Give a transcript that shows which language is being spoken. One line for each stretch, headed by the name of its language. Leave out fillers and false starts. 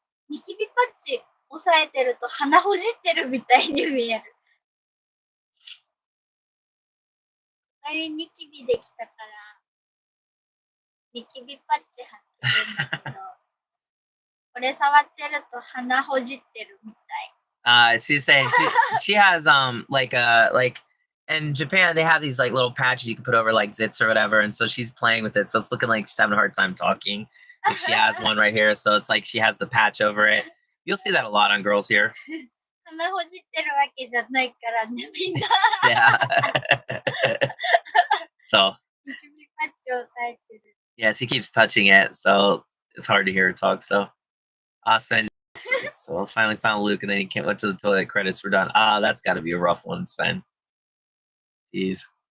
Japanese: ニキビパッチ押さえてると鼻ほじってるみたいに見える。ニキビできたから、ニキビパッチ貼ってるんだけど、これ触ってると鼻ほじってるみたい。
English: She's saying she has like in Japan they have these like little patches you can put over like zits or whatever, and so she's playing with it. So it's looking like she's having a hard time talking. And she has one right here, so it's like she has the patch over it. You'll see that a lot on girls here.
Japanese: 鼻ほじってるわけじゃないからね、みんな。
English: Yeah. So.
Japanese: ニキビパッチ押さえてる。
English: Yeah, she keeps touching it, so it's hard to hear her talk. So, Sven. So finally found Luke, and then he went to the toilet. Credits were done. That's got to be a rough one, Sven. Jeez.